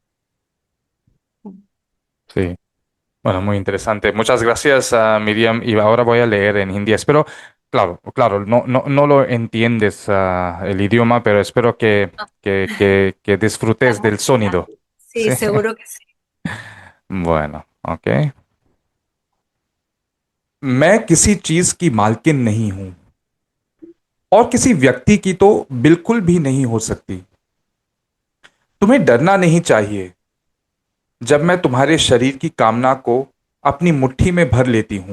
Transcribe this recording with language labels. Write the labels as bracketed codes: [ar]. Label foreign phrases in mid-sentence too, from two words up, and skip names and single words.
[es] Sí. Bueno, muy interesante. Muchas gracias, Miriam. Y ahora voy a leer en hindi. Espero, claro, claro, no lo entiendes, el idioma, pero espero que disfrutes del sonido. Sí, Sí. seguro que sí. Bueno, ok. [hi] मैं किसी चीज की मालकिन नहीं हूं और किसी व्यक्ति की तो बिल्कुल भी नहीं हो सकती। तुम्हें डरना नहीं चाहिए जब मैं तुम्हारे शरीर की कामना को अपनी मुट्ठी में भर लेती हूं।